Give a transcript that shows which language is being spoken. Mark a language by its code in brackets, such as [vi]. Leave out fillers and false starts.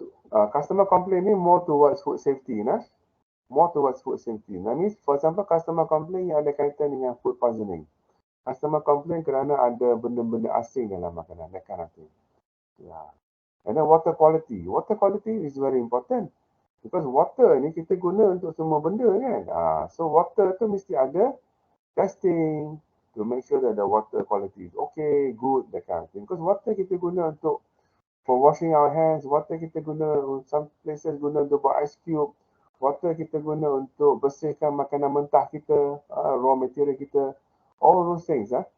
[en] Customer complaint ni more towards food safety. More towards food safety. That means, for example, customer complaint [ms] yang ada kaitan dengan [en] food poisoning. [ms] Customer complaint kerana ada benda-benda asing dalam makanan, [en] that kind of thing. Yeah. And then water quality. Water quality is very important. [ms] Because water ni kita guna untuk semua benda kan. [en] So water [ms] tu mesti ada [en] testing to make sure that the water quality is okay, good, that kind of thing. Because water kita guna for washing our hands, water kita guna, some places guna untuk buat ice cube, water [ms] kita guna untuk bersihkan makanan mentah kita, [en] raw material kita, all those things.